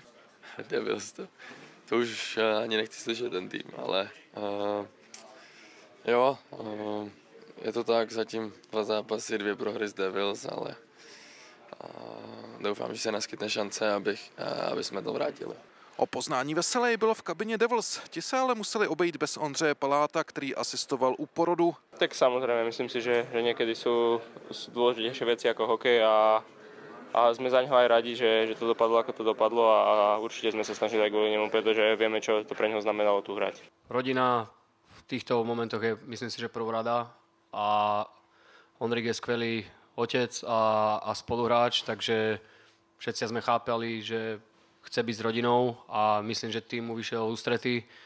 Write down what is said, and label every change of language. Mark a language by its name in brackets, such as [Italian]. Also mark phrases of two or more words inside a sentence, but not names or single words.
[Czech] Devils, to už ani nechci slyšet ten tým, ale jo, je to tak, zatím 2 zápasy, 2 prohry z Devils, ale doufám, že se naskytne šance, aby jsme to vrátili. O poznání veselé bylo v kabině Devils. Ti se ale museli obejít bez Ondřeje Paláta, který asistoval u porodu. [Slovak] Tak samozrejme, myslím si, že niekedy sú dôležitejšie veci ako hokej a sme za ňoho aj radi, že to dopadlo, ako to dopadlo a určite sme sa snažili aj kvôli nemu, pretože vieme, čo to pre neho znamenalo tu hrať. Rodina v týchto momentoch je, myslím si, že prvorada a Ondrik je skvelý otec a spoluhráč, takže všetci sme chápali, že chce byť s rodinou a myslím, že tým mu vyšiel ústretí.